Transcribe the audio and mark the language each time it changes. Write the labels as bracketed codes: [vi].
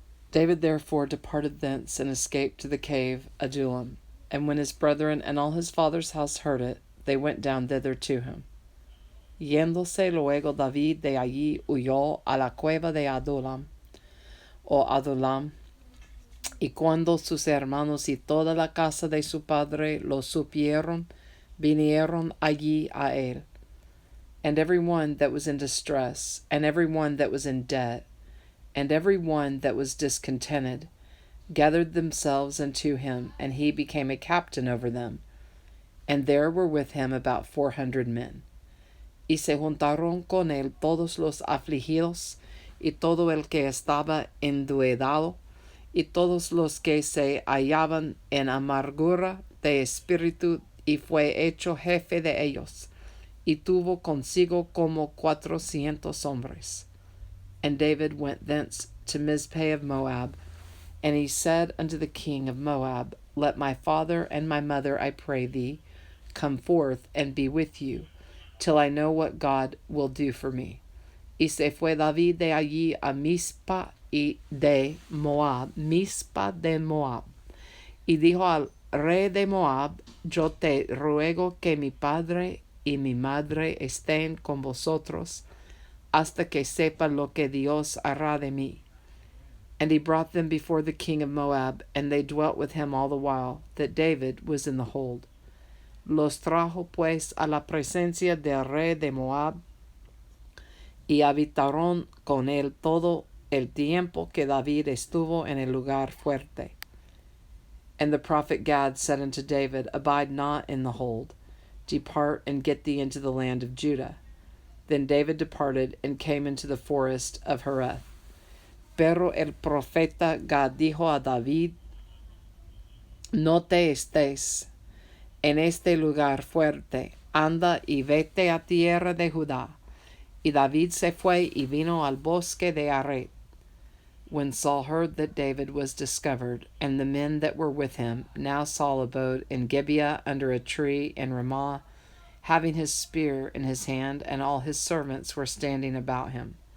[en] David therefore departed thence and escaped to the cave Adullam. And when his brethren and all his father's house heard it, they went down thither to him. [es] Yéndose luego David de allí huyó a la cueva de Adullam, o Adulam, y cuando sus hermanos y toda la casa de su padre lo supieron, vinieron allí a él. [en] And every one that was in distress, and every one that was in debt, and every one that was discontented, gathered themselves unto him, and he became a captain over them. And there were with him about 400 men. [es] Y se juntaron con él todos los afligidos, y todo el que estaba endeudado, y todos los que se hallaban en amargura de espíritu, y fue hecho jefe de ellos, y tuvo consigo como 400 hombres. [en] And David went thence to Mizpeh of Moab, and he said unto the king of Moab, Let my father and my mother, I pray thee, come forth and be with you, till I know what God will do for me. [es] Y se fue David de allí a Mizpah de Moab, y dijo al rey de Moab, Yo te ruego que mi padre y mi madre estén con vosotros, hasta que sepa lo que Dios hará de mí. [en] And he brought them before the king of Moab, and they dwelt with him all the while that David was in the hold. [es] Los trajo pues a la presencia del rey de Moab, y habitaron con él todo el tiempo que David estuvo en el lugar fuerte. [en] And the prophet Gad said unto David, Abide not in the hold, depart and get thee into the land of Judah. Then David departed and came into the forest of Hereth. [es] Pero el profeta Gad dijo a David, No te estés en este lugar fuerte, anda y vete a tierra de Judá. Y David se fue y vino al bosque de Aret. [en] When Saul heard that David was discovered, and the men that were with him, now Saul abode in Gibeah under a tree in Ramah, having his spear in his hand, and all his servants were standing about him.